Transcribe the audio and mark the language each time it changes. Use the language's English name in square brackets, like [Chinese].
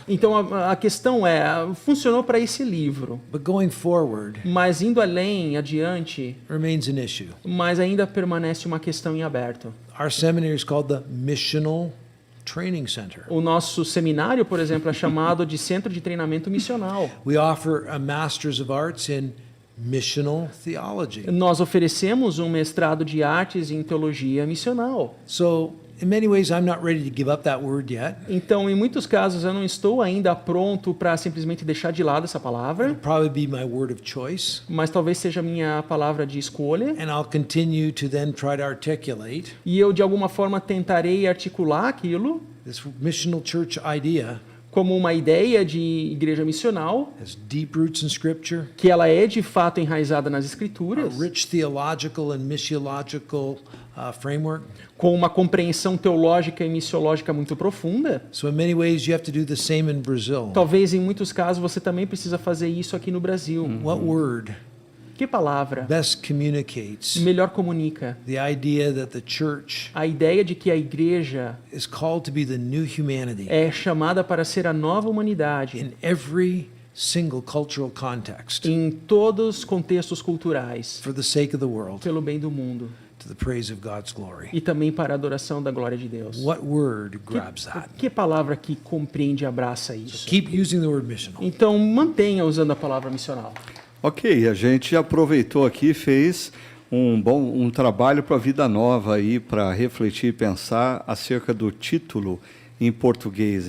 [Portuguese] Então a questão é, funcionou para esse livro, [English] but going forward [Portuguese] mas indo além, adiante, [English] remains an issue. [Portuguese] mas ainda permanece uma questão em aberto. [English] Our seminary is called the Missional Training Center. [Portuguese] O nosso seminário, por exemplo, é chamado de Centro de Treinamento Missional. [English] We offer a Master's of Arts in Missional Theology. [Portuguese] Nós oferecemos um mestrado de artes em teologia missional. [English] So, in many ways, I'm not ready to give up that word yet. [Portuguese] Então, em muitos casos, eu não estou ainda pronto para simplesmente deixar de lado essa palavra, [English] It'll probably be my word of choice. [Portuguese] mas talvez seja a minha palavra de escolha. [English] And I'll continue to then try to articulate [Portuguese] E eu, de alguma forma, tentarei articular aquilo [English] this missional church idea [Portuguese] como uma ideia de igreja missional, [English] has deep roots in Scripture, [Portuguese] que ela é de fato enraizada nas [English] a [Portuguese] Escrituras, [English] rich theological and missiological framework. [Portuguese] com uma compreensão teológica e missiológica muito profunda. [English] So in many ways, you have to do the same in Brazil. [Portuguese] Talvez em muitos casos você também precisa fazer isso aqui no Brasil. [English] What word [Portuguese] Que palavra [English] best communicates [Portuguese] melhor comunica [English] the idea that the church [Portuguese] a ideia de que a igreja [English] is called to be the new humanity [Portuguese] é chamada para ser a nova humanidade [English] in every single cultural context [Portuguese] em todos os contextos culturais, [English] for the sake of the world, [Portuguese] pelo bem do mundo [English] to the praise of God's glory? [Portuguese] e também para a adoração da glória de Deus. [English] What word grabs that? [Portuguese] Que palavra que compreende e abraça isso? [English] Keep using the word missional. [Portuguese] Então mantenha usando a palavra missional. Ok, a gente aproveitou aqui e fez um trabalho para a Vida Nova aí, para refletir e pensar acerca do título em português.